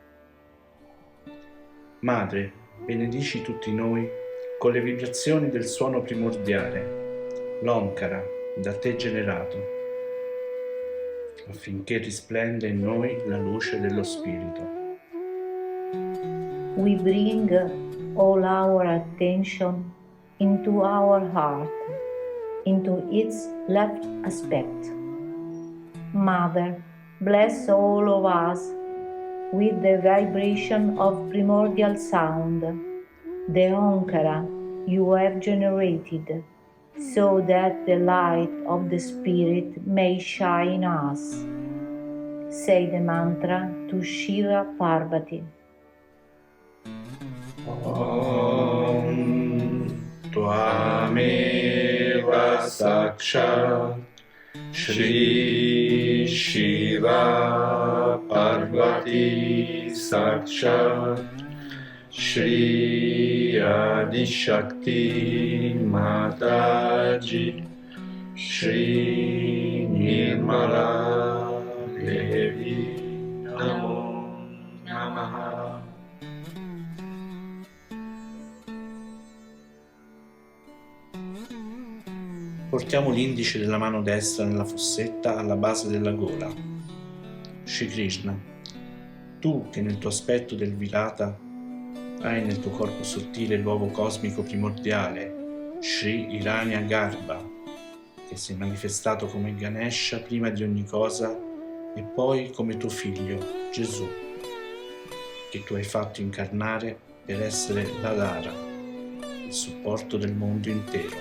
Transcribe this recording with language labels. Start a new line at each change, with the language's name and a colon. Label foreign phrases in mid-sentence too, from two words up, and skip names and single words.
Italian: Madre, benedici tutti noi con le vibrazioni del suono primordiale, l'Omkara, da te generato, affinché risplenda in noi la luce dello Spirito.
English: We bring all our attention into our heart, into its left aspect. Mother, bless all of us with the vibration of primordial sound, the Omkara you have generated, so that the light of the Spirit may shine us. Say the mantra to Shiva Parvati.
Sanskrit: ॐ त्वमेव साक्षात् श्री शिव पार्वती साक्षात् श्री आदि शक्ति माताजी श्री निर्मला देवी नमो नमः.
Italian: Portiamo l'indice della mano destra nella fossetta alla base della gola. Shri Krishna, tu che nel tuo aspetto del Virata hai nel tuo corpo sottile l'uovo cosmico primordiale, Shri Hiranya Garbha, che sei manifestato come Ganesha prima di ogni cosa e poi come tuo figlio, Gesù, che tu hai fatto incarnare per essere l'Adhara, il supporto del mondo intero.